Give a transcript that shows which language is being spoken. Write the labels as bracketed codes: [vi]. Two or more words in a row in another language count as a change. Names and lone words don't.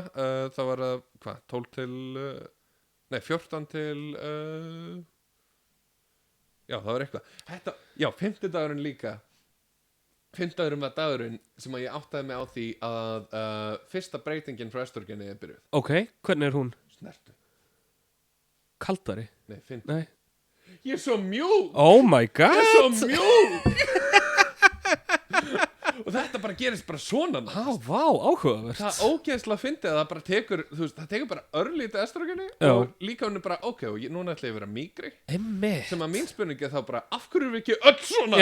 [is] Það var að 12 til 14 til já, það var eitthvað 5. dagurinn líka. 5. dagurinn var dagurinn sem að ég áttaði mig á því að fyrsta breytingin frá estrogeni er byrjuð. Ok, hvernig er hún? Snertu. Kaldari? Nei, fyndi. Nei. Ég er svo mjúk. [en] Oh my god. [is] Ég er svo mjúk. Og þetta bara gerist bara svona. Vá, áhugavert. Það ógeðslega fyndið að það bara tekur, þú veist, það tekur bara örlítið estrogeni og líka hún er bara, ok, og núna ætla ég að vera mýkri. Sem að mín spurningi þá bara, af hverju er við ekki öll svona?